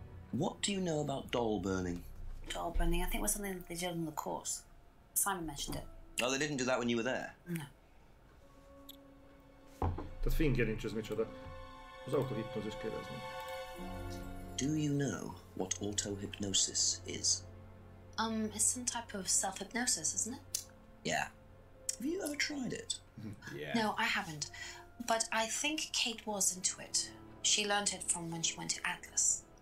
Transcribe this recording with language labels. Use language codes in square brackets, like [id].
[en] What do you know about doll burning? Doll burning, I think was something that they did on the course. Simon mentioned it. Oh, they didn't do that when you were there? No. [hu] Tehát fingja nincs, ez micsoda. Az autohipnózis kérdezni. [en] Do you know what auto-hypnosis is? It's some type of self-hypnosis, isn't it? Yeah. Have you ever tried it? Yeah. No, I haven't. But I think Kate was into it. She learned it from when she went to Atlas.